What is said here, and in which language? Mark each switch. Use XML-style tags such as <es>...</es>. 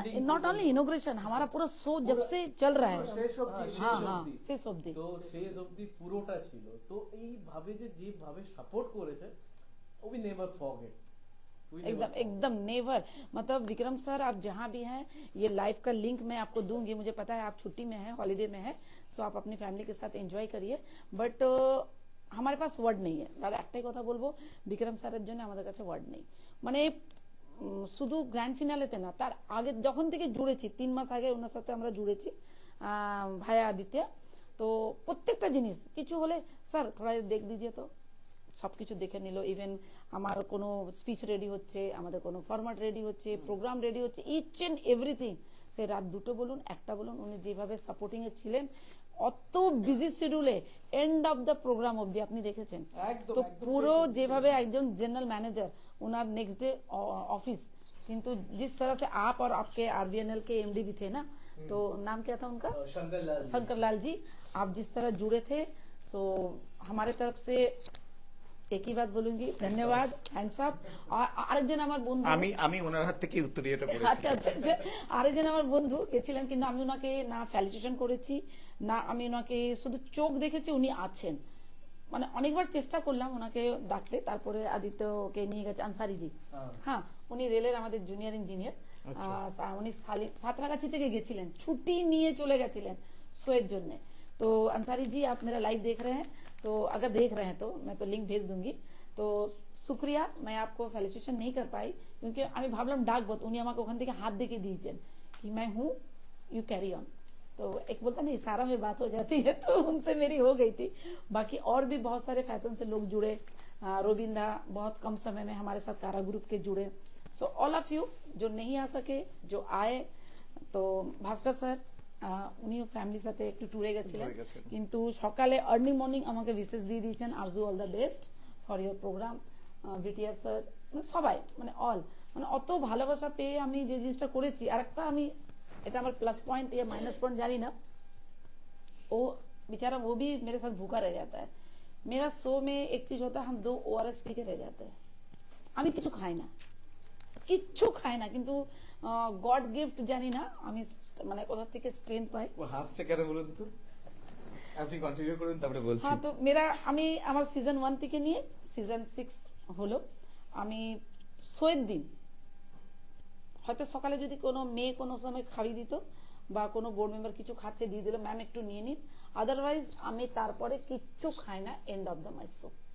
<hi>Not only inauguration, हमारा पूरा show जब से चल रहा है,</hi> <bn>শেষ অবধি</bn> <hi>हाँ हाँ शेष अब्दी,</hi> <bn>তো শেষ অবধি পুরোটা ছিল। তো এইভাবে যেভাবে সাপোর্ট করেছে,</bn> <en>we never forget,</en> <hi>एकदम एकदम नेवर। मतलब विक्रम सर आप जहां भी हैं, ये लाइव का लिंक मैं आपको दूंगी, मुझे पता है आप छुट्टी में हैं, हॉलीडे में हैं, सो आप अपनी फैमिली के साथ एंजॉय करिए, बट हमारे पास</hi> <bn>ওয়ার্ড নেই। দাদা একটাই কথা বলবো, বিক্রম স্যারের জন্য আমাদের কাছে ওয়ার্ড নেই। মানে শুধু গ্র্যান্ড ফিনালেতে না, তার আগে যখন থেকে জুড়েছি, 3 মাস আগে ওনার সাথে আমরা জুড়েছি ভাইয়া আদিত্য, তো প্রত্যেকটা জিনিস কিছু হলে</bn> <hi>স্যার থোড়া দেখ দিজিয়ে,</hi> <bn>তো সবকিছু দেখে নিল। ইভেন আমার কোনো স্পিচ রেডি হচ্ছে, আমাদের কোনো ফরম্যাট রেডি হচ্ছে, প্রোগ্রাম রেডি হচ্ছে, ইচ এন্ড এভরিথিং, সে রাত 2টো বলুন 1টা বলুন, উনি যেভাবে সাপোর্টিং এ ছিলেন, অত busy শিডিউলে end of the programme অবধি আপনি দেখেছেন। একদম, তো একদম পুরো শেষ অবধি যেভাবে একজন</bn> <hi>general manager, उनार next day office, किंतु जिस तरह से आप और आपके आरबीएनएल के एमडी भी थे ना, तो नाम क्या था उनका, शंकर लाल जी, आप जिस तरह जुड़े थे, सो हमारे तरफ से एक ही बात बोलूंगी, धन्यवाद, হ্যান্ডস আপ।</hi> <bn>আরেকজন আমার বন্ধু, আমি ওনার হাত থেকে উত্তর এটা আচ্ছা আচ্ছা আচ্ছা, আরেকজন আমার বন্ধু গেছিলেন, কিন্তু আমি ওনাকে না ফ্যালিসিটেশন করেছি, না আমি ওনাকে শুধু চোখ দেখেছি উনি আছেন। মানে অনেকবার চেষ্টা করলাম ওনাকে ডাকতে, তারপরে আদিত্যকে নিয়ে গেছে আনসারি জি। হ্যাঁ, উনি রেলের আমাদের জুনিয়র ইঞ্জিনিয়ার। উনি সাঁতরাগাছি থেকে গেছিলেন, ছুটি নিয়ে চলে গেছিলেন শোয়ের জন্য।</bn> <hi>तो अंसारी जी, आप मेरा लाइव देख रहे हैं, तो अगर देख रहे हैं तो मैं तो लिंक भेज दूंगी। तो শুক্রিয়া, मैं आपको ফেলিসিটেশন नहीं कर पाई क्योंकि</hi> <bn>আমি ভাবলাম ডাকবো, উনি আমাকে ওখান থেকে হাত দেখিয়ে দিয়েছেন</bn> <hi>कि मैं हूँ, यू कैरी ऑन। तो एक बोलता नहीं इशारा में बात हो जाती है, तो उनसे मेरी हो गई थी। बाकी और भी बहुत सारे फैशन से लोग जुड़े, रोबिंदा बहुत कम समय में हमारे साथ कारा ग्रुप के जुड़े। सो ऑल ऑफ यू जो नहीं आ सके, जो आए,</hi> <bn>তো ভাস্কর স্যার উনিও ফ্যামিলির সাথে একটু ট্যুরে গেছিলেন, কিন্তু সকালে আর্লি মর্নিং আমাকে বিশেষ দিয়ে দিয়েছেন, Arzu all the best for your programme. BTR sir, মানে সবাই, মানে অল, মানে অত ভালোবাসা পেয়ে আমি যে জিনিসটা করেছি। আর একটা আমি, এটা আমার</bn> <hi>प्लस पॉइंट या माइनस पॉइंट जानी ना, वो बेचारा वो भी मेरे साथ भूखा रह जाता है। मेरा शो में एक चीज होता है, हम 2 ORS पी के रह जाते हैं।</hi> <bn>আমি কিছু খাই না, কিচ্ছু খাই না, কিন্তু গড গিফট জানি না আমি মানে কোথা থেকে স্ট্রেংথ পাই। ও হাসছে কেন বলুন তো, আপনি কন্টিনিউ করুন তারপরে বলছি। হ্যাঁ, তো আমি আমার সিজন 1 থেকে নিয়ে সিজন 6 হলো, আমি শোয়ের দিন হয়তো সকালে যদি কোনো মেয়ে কোনো সময় খাইয়ে দিত বা কোনো বোর্ড মেম্বার কিছু খাচ্ছে দিয়ে দিল, ম্যাম একটু নিয়ে নিন, আদারওয়াইজ আমি তারপরে কিচ্ছু খাই না end of the my show.</bn>